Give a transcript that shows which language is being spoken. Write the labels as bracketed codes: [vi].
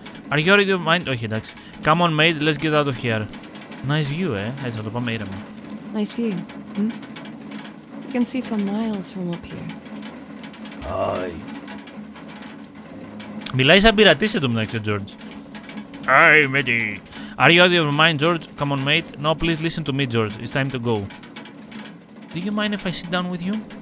[en] Are you ready to mind? [el] Όχι, εντάξει. [en] Come on, mate, let's get out of here. Nice view, [el] Έτσι θα το πάμε ήρεμα. [en] Nice view. You can see for miles from up here. Aye. [el] Μιλάει σαν πειρατής εδώ μεταξύ, George. [en] Aye, matey. Are you out of your mind, George? Come on, mate. No, please listen to me, George. It's time to go. Do you mind if I sit down with you?